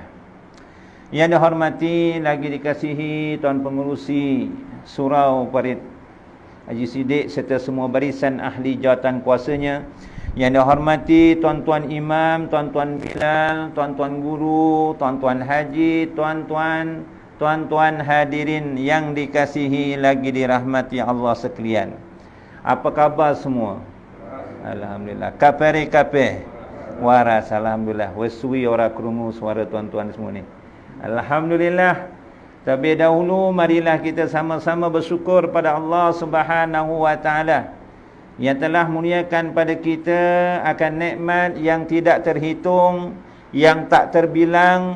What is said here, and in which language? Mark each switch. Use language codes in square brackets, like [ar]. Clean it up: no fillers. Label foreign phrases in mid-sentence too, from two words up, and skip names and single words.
[ms] Yang dihormati lagi dikasihi Tuan Pengerusi Surau Parit Haji Siddiq serta semua barisan ahli jawatan kuasanya. Yang dihormati tuan-tuan imam, tuan-tuan bilal, tuan-tuan guru, tuan-tuan haji, tuan-tuan hadirin yang dikasihi lagi dirahmati Allah sekalian. Apa khabar semua? Alhamdulillah. [jv] Kape waras alhamdulillah. Wesui ora krungu suara [ms] tuan-tuan semua ni. [jv] Alhamdulillah. [ms] Tapi dahulu marilah kita sama-sama bersyukur pada Allah Subhanahu wa taala yang telah muliakan pada kita akan nikmat yang tidak terhitung, yang tak terbilang.